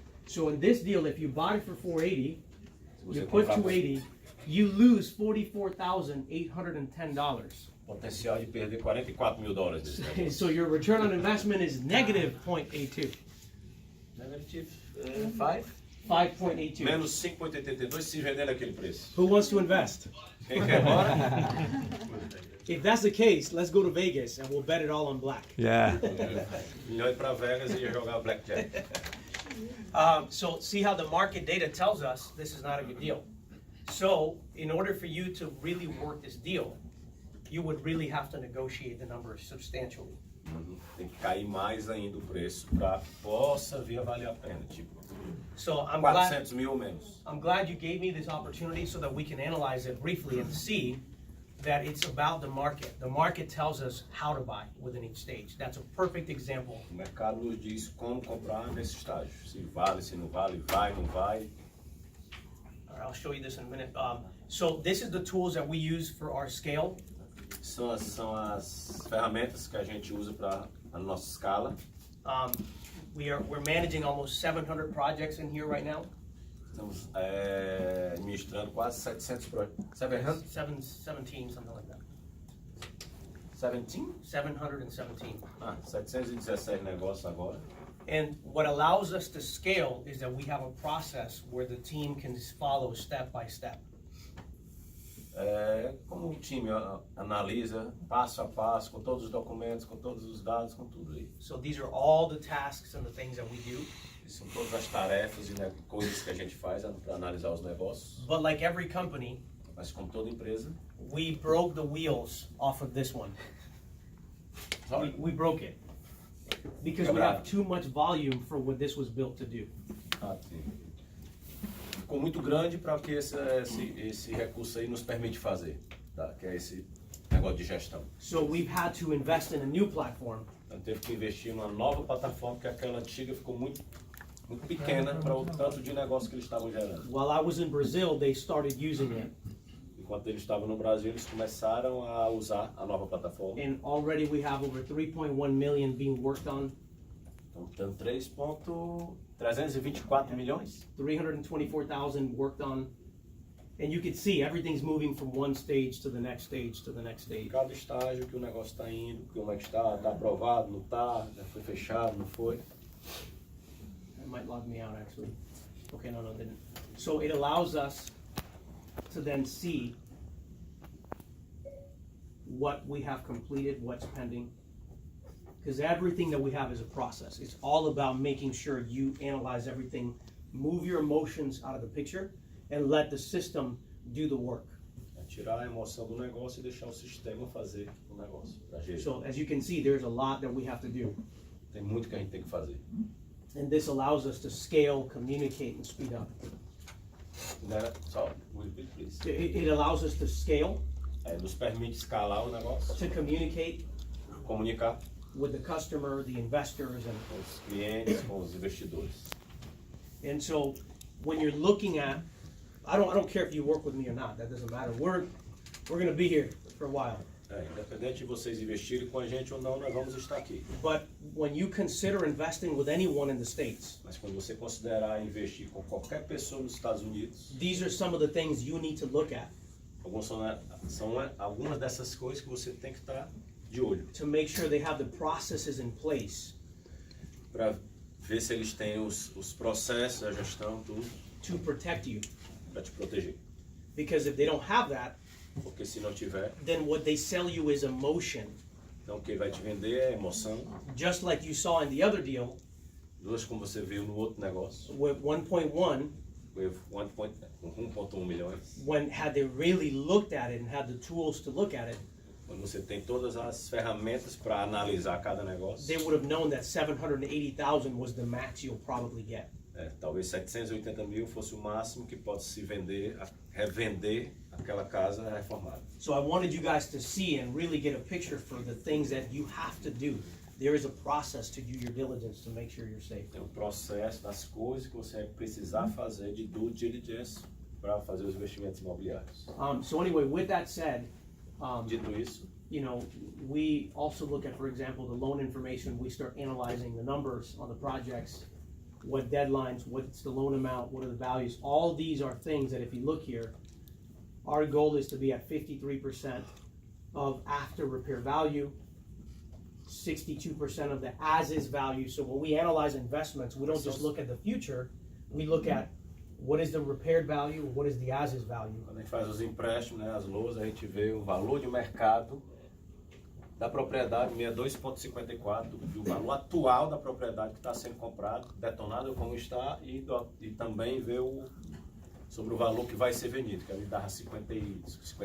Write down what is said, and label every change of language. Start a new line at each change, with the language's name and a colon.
English: So in this deal, if you bought it for 480, you put 280, you lose $44,810.
Portuguese: Potencial de perder $44.000 desse negócio.
English: So your return on investment is negative 0.82, Negative 5. 5.82.
Portuguese: Menos 5,82 se vender naquele preço.
English: Who wants to invest?
Portuguese: Quem quer embora?
English: If that's the case, let's go to Vegas and we'll bet it all on black. yeah.
Portuguese: Milhões para Vegas e ia jogar blackjack.
English: So see how the market data tells us this is not a good deal. So in order for you to really work this deal, you would really have to negotiate the numbers substantially.
Portuguese: Tem que cair mais ainda o preço para que possa vir a valer a pena. Tipo,
English: So I'm glad
Portuguese: 400 mil ou menos.
English: you gave me this opportunity so that we can analyze it briefly and see that it's about the market. The market tells us how to buy within each stage. That's a perfect example.
Portuguese: O mercado nos diz como comprar nesse estágio. Se vale, se não vale, vai, não vai.
English: All right, I'll show you this in a minute. So this is the tools that we use for our scale.
Portuguese: São as ferramentas que a gente usa para a nossa escala.
English: We're managing almost 700 projects in here right now.
Portuguese: Estamos administrando quase 700 projetos.
English: 717, something like that. 17? 717.
Portuguese: 717 negócios agora.
English: And what allows us to scale is that we have a process where the team can follow step by step.
Portuguese: Como o time analisa passo a passo, com todos os documentos, com todos os dados, com tudo aí.
English: So these are all the tasks and the things that we do.
Portuguese: São todas as tarefas e coisas que a gente faz para analisar os negócios.
English: But like every company,
Portuguese: Mas como toda empresa,
English: we broke the wheels off of this one. We broke it. Because we have too much volume for what this was built to do.
Portuguese: Ficou muito grande para o que esse recurso aí nos permite fazer, tá? Que é esse negócio de gestão.
English: So we've had to invest in a new platform.
Portuguese: Então teve que investir numa nova plataforma, porque aquela antiga ficou muito pequena para o tanto de negócio que eles estavam gerando.
English: While I was in Brazil, they started using it.
Portuguese: Enquanto eles estavam no Brasil, eles começaram a usar a nova plataforma.
English: And already we have over 3.1 million being worked on.
Portuguese: Então, tem 324 milhões.
English: 324,000 worked on. And you can see everything's moving from one stage to the next stage to the next stage.
Portuguese: Cada estágio que o negócio está indo, como é que está aprovado, não está, já foi fechado, não foi.
English: It might log me out actually. Okay, no, it didn't. So it allows us to then see what we have completed, what's pending. Because everything that we have is a process. It's all about making sure you analyze everything, move your emotions out of the picture, and let the system do the work.
Portuguese: É tirar a emoção do negócio e deixar o sistema fazer o negócio. Pra gerir.
English: So as you can see, there's a lot that we have to do.
Portuguese: Tem muito que a gente tem que fazer.
English: And this allows us to scale, communicate, and speed up.
Portuguese: Né? Só,
English: repeat, please. It allows us to scale,
Portuguese: Nos permite escalar o negócio,
English: to communicate
Portuguese: comunicar
English: with the customer, the investors,
Portuguese: com os clientes, com os investidores.
English: and so when you're looking at, I don't care if you work with me or not, that doesn't matter. We're going to be here for a while.
Portuguese: Independente de vocês investirem com a gente ou não, nós vamos estar aqui.
English: But when you consider investing with anyone in the States,
Portuguese: Mas quando você considerar investir com qualquer pessoa nos Estados Unidos,
English: these are some of the things you need to look at
Portuguese: são algumas dessas coisas que você tem que estar de olho
English: to make sure they have the processes in place
Portuguese: para ver se eles têm os processos, a gestão, tudo
English: to protect you.
Portuguese: para te proteger.
English: Because if they don't have that,
Portuguese: Porque se não tiver,
English: then what they sell you is emotion.
Portuguese: então quem vai te vender é emoção.
English: Just like you saw in the other deal
Portuguese: Duas como você viu no outro negócio,
English: with 1.1, with 1.1 milhões. when had they really looked at it and had the tools to look at it,
Portuguese: Quando você tem todas as ferramentas para analisar cada negócio,
English: they would have known that 780,000 was the max you'll probably get.
Portuguese: Talvez 780 mil fosse o máximo que pode se vender, revender aquela casa reformada.
English: So I wanted you guys to see and really get a picture for the things that you have to do. There is a process to do your diligence to make sure you're safe.
Portuguese: Tem um processo das coisas que você vai precisar fazer de due diligence para fazer os investimentos imobiliários.
English: So anyway, with that said,
Portuguese: Dito isso,
English: you know, we also look at, for example, the loan information. We start analyzing the numbers on the projects, what deadlines, what's the loan amount, what are the values. All these are things that if you look here, our goal is to be at 53% of after repair value, 62% of the as-is value. So when we analyze investments, we don't just look at the future, we look at what is the repaired value, what is the as-is value.
Portuguese: quando a gente faz os empréstimos, né, as loas, a gente vê o valor de mercado da propriedade 62,54 e o valor atual da propriedade que está sendo comprado, detonado como está, e também vê sobre o valor que vai ser vendido, que ali dá 52%.